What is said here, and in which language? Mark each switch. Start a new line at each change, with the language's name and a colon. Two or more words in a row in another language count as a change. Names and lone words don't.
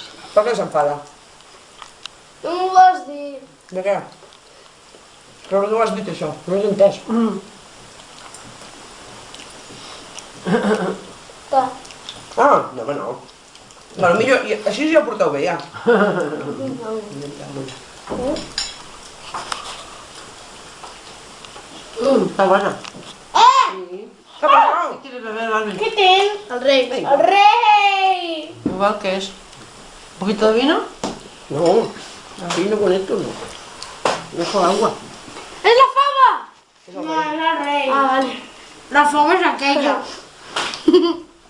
Catalan: Per què s'enfada? No m'ho vas dir. De què? Però no ho has dit, això. No has entès. No, home, no. Bueno, millor, així ja ho porteu bé, ja.
Spanish: Está buena.
Catalan: Què passa?
Spanish: ¿Quieres beber, Alvin?
Catalan: Què tens? El rei. El rei!
Spanish: Igual que es. ¿Un poquito de vino? No, vino con esto no. No es con agua.
Catalan: És la fava! No, és el rei. Ah, vale. La fava és aquella.